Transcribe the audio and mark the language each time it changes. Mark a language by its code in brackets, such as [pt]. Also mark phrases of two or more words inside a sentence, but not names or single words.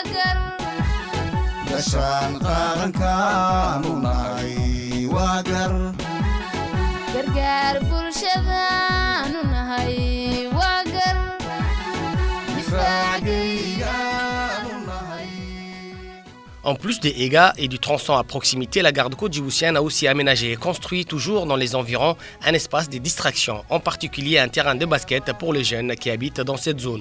[so] gashaan qarankaanu nahay waa gargaar bulshadaanu nahay waa difaacaygaanu nahay. [fr] En plus des EGA et du tronçon à proximité, la garde-côte djiboutienne a aussi aménagé et construit, toujours dans les environs, un espace de distraction, en particulier un terrain de basket pour les jeunes qui habitent dans cette zone.